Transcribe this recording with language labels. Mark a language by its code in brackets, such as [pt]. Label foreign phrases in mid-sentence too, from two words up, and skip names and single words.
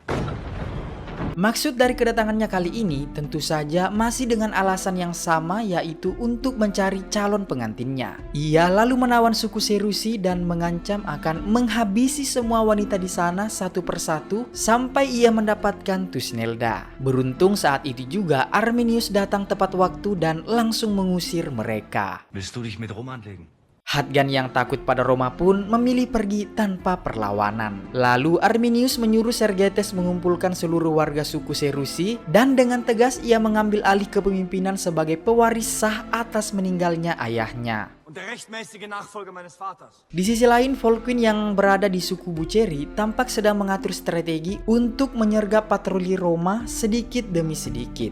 [id] Maksud dari kedatangannya kali ini tentu saja masih dengan alasan yang sama, yaitu untuk mencari calon pengantinnya. Ia lalu menawan suku Serusi dan mengancam akan menghabisi semua wanita di sana satu persatu sampai ia mendapatkan Thusnelda. Beruntung saat itu juga Arminius datang tepat waktu dan langsung mengusir mereka. [de] Willst du dich mit Rom anlegen? [id] Hadgan yang takut pada Roma pun memilih pergi tanpa perlawanan. Lalu Arminius menyuruh Sergetes mengumpulkan seluruh warga suku Serusi dan dengan tegas ia mengambil alih kepemimpinan sebagai pewaris sah atas meninggalnya ayahnya. Di sisi lain, Volkwin yang berada di suku Buceri tampak sedang mengatur strategi untuk menyergap patroli Roma sedikit demi sedikit.